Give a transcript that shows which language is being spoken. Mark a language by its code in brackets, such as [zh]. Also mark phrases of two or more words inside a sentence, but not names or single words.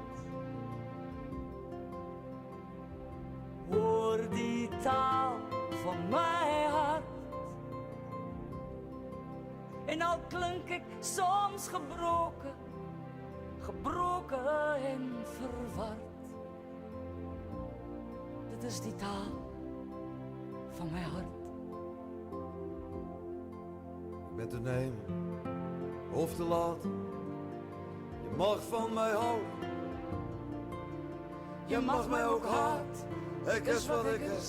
[af] Hoor die taal van my hart. En al klink ek soms gebroken, gebroken en verward. Dit is die taal van my hart. [nl] Ik ben te nemen of te laat. Je mag van mij houden. Je mag mij ook haat. Ik is wat ik is.